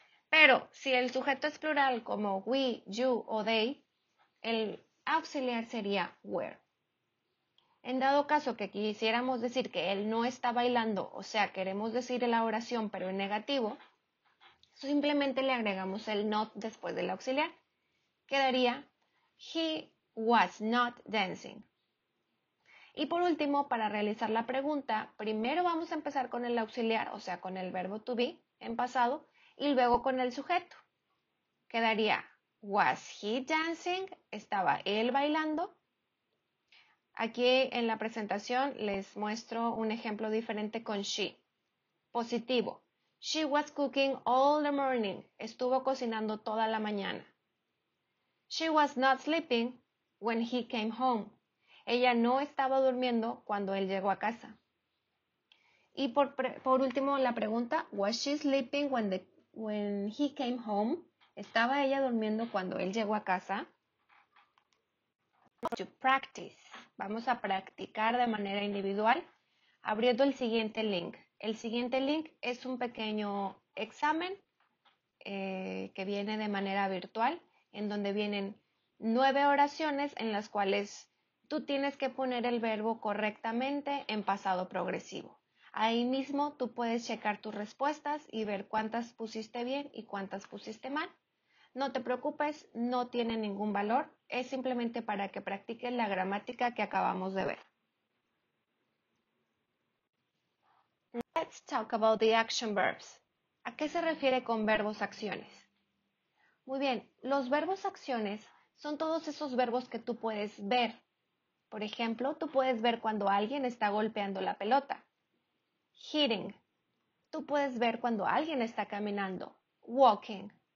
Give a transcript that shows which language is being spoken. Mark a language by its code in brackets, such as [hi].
[es] Pero si el sujeto es plural como we, you o they, el auxiliar sería were. En dado caso que quisiéramos decir que él no está bailando, o sea, queremos decir la oración pero en negativo, simplemente le agregamos el not después del auxiliar. Quedaría [en] he was not dancing. [es] Y por último, para realizar la pregunta, primero vamos a empezar con el auxiliar, o sea, con el verbo to be en pasado, y luego con el sujeto. Quedaría, [en] was he dancing? [es] ¿Estaba él bailando? Aquí en la presentación les muestro un ejemplo diferente con she. Positivo. [en] She was cooking all the morning. [es] Estuvo cocinando toda la mañana. [en] She was not sleeping when he came home. [es] Ella no estaba durmiendo cuando él llegó a casa. Y por último la pregunta, [en] was she sleeping when he came home? [es] ¿Estaba ella durmiendo cuando él llegó a casa? [en] To practice. [es] Vamos a practicar de manera individual abriendo el siguiente link. El siguiente link es un pequeño examen que viene de manera virtual, en donde vienen 9 oraciones en las cuales tú tienes que poner el verbo correctamente en pasado progresivo. Ahí mismo tú puedes checar tus respuestas y ver cuántas pusiste bien y cuántas pusiste mal. No te preocupes, no tiene ningún valor, es simplemente para que practiques la gramática que acabamos de ver. [en] Let's talk about the action verbs. [es] ¿A qué se refiere con verbos acciones? Muy bien, los verbos acciones son todos esos verbos que tú puedes ver. Por ejemplo, tú puedes ver cuando alguien está golpeando la pelota. Hitting. Tú puedes ver cuando alguien está caminando. Walking.